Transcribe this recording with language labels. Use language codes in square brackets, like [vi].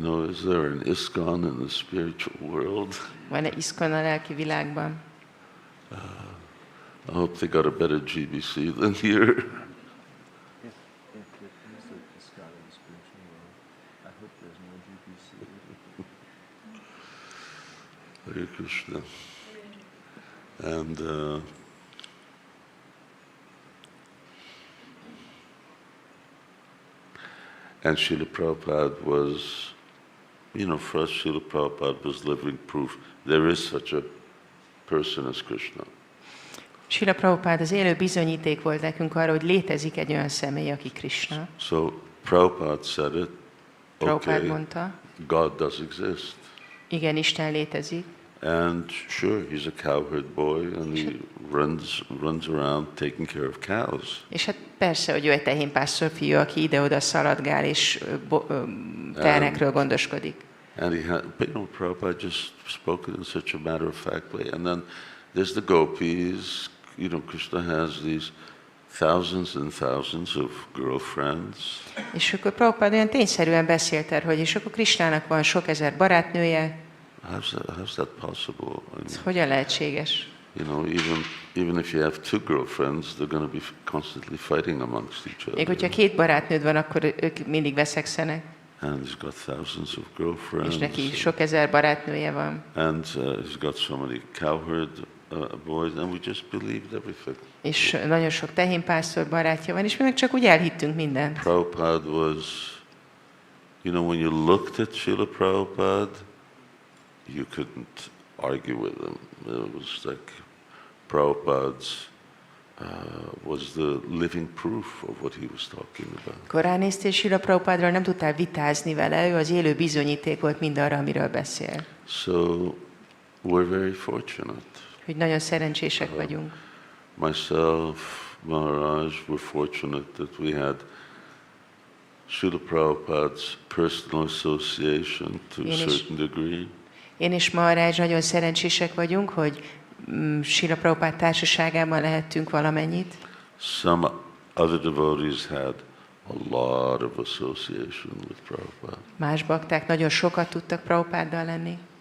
[en] Is there an ISKCON in the spiritual world? [hu] Van-e iszkon a lelki világban? [en] I hope they got a better GBC than here. [sa] Hare Krishna. [en] And Srila Prabhupada was, for us, Srila Prabhupada was living proof there is such a person as Krishna. [hu] Srila Prabhupád az élő bizonyíték volt nekünk arra, hogy létezik egy olyan személy, aki Krishna. [en] So Prabhupada said it. [hu] Prabhupád [en] Okay, [hu] mondta, [en] God does exist. [hu] igen, Isten létezik. [en] And sure, he's a cowherd boy, and he runs around taking care of cows. [hu] És hát persze, hogy ő egy tehénpásztor fiú, aki ide-oda szaladgál és tehenekről gondoskodik. [en] And but Prabhupada just spoke it in such a matter-of-fact way. And then there's the gopis. Krishna has these thousands and thousands of girlfriends. [hu] És akkor Prabhupád olyan tényszerűen beszélt erről, hogy és akkor Krishnának van sok ezer barátnője. [en] How's that possible? [hu] Ez hogyan lehetséges? [en] Even if you have two girlfriends, they're going to be constantly fighting amongst each other. [hu] Még hogyha két barátnőd van, akkor ők mindig veszekszenek. [en] And he's got thousands of girlfriends. [hu] És neki sok ezer barátnője van. [en] And he's got so many cowherd boys, and we just believed everything. [hu] És nagyon sok tehénpásztor barátja van, és mi meg csak úgy elhittünk mindent. [en] Prabhupada was, you know, when you looked at Srila Prabhupada, you couldn't argue with him. It was like Prabhupada's was the living proof of what he was talking about. [hu] Akkor ránéztél Srila Prabhupádról, nem tudtál vitázni vele, ő az élő bizonyíték volt mindarra, amiről beszél. [en] So we're very fortunate. [hu] Hogy nagyon szerencsések vagyunk. [en] Myself, Maharaj, we're fortunate that we had Srila Prabhupada's personal association to a certain degree. [hu] Én és Maharaj nagyon szerencsések vagyunk, hogy Srila Prabhupád társaságában lehettünk valamennyit. [en] Some other devotees had a lot of association with Prabhupada. [hu] Más bakták nagyon sokat tudtak Prabhupáddal lenni.